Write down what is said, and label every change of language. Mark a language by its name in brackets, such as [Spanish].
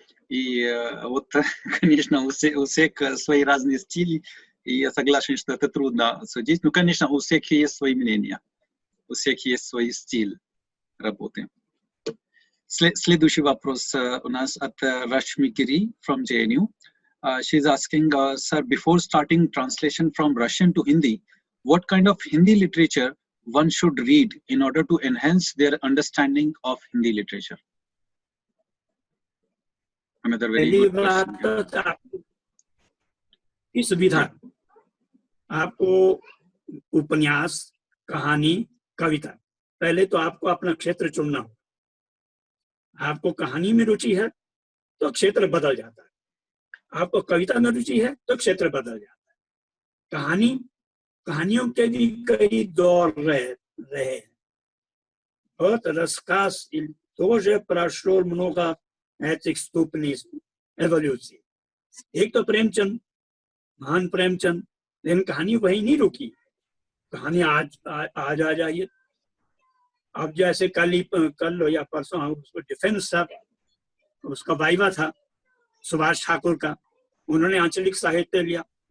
[Russian] И вот, конечно, у всех свои разные стили, и я согласен, что это трудно судить. Ну, конечно, у всех есть свои мнения, у всех есть свой стиль работы. Следующий вопрос у нас от Rashmi Giri from JNU. [English] She's asking, sir, before starting translation from Russian to Hindi, what kind of Hindi literature one should read in order to enhance their understanding of Hindi literature? Another very good question. [Hindi] इस विधा आपको उपन्यास, कहानी, कविता, पहले तो आपको अपना क्षेत्र चुनना हो. आपको कहानी में रुचि है तो क्षेत्र बदल जाता है, आपको कविता में रुचि है तो क्षेत्र बदल जाता है. कहानियों के भी कई दौर रहे. [Russian] Вот рассказ тоже прошел много этих ступеней эволюции. [Hindi] एक तो प्रेमचंद, महान प्रेमचंद, लेकिन कहानी वही नहीं रुकी. कहानी आज आ जाइए. अब जैसे कल या परसों उसको डिफेंस था, उसका वाइवा था सुभाष ठाकुर का, उन्होंने आंचलिक साहित्य लिया.